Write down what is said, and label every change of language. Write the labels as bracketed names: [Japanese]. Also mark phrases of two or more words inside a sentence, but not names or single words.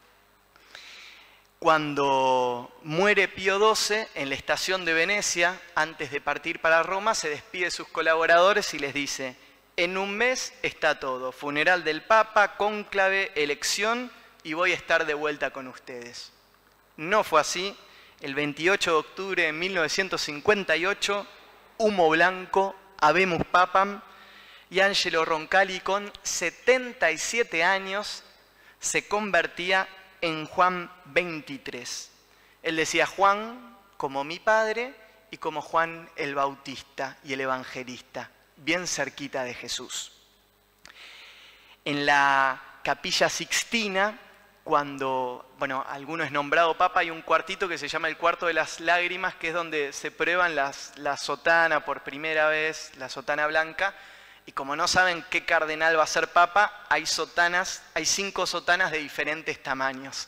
[Spanish] Cuando muere Pío XII, en la estación de Venecia, antes de partir para Roma, se despide de sus colaboradores y les dice, en un mes está todo, funeral del Papa, cónclave, elección y voy a estar de vuelta con ustedes. No fue así. El 28 de octubre de 1958, humo blanco, [Latin] habemus papam, [Spanish] y Angelo Roncalli con 77 años se convertía en Juan XXIII. Él decía Juan como mi padre y como Juan el Bautista y el Evangelista, bien cerquita de Jesús. En la Capilla Sixtina, cuando, bueno, alguno es nombrado papa, hay un cuartito que se llama el cuarto de las lágrimas, que es donde se prueban la sotana por primera vez, la sotana blanca, y como no saben qué cardenal va a ser papa, hay 5 sotanas de diferentes tamaños.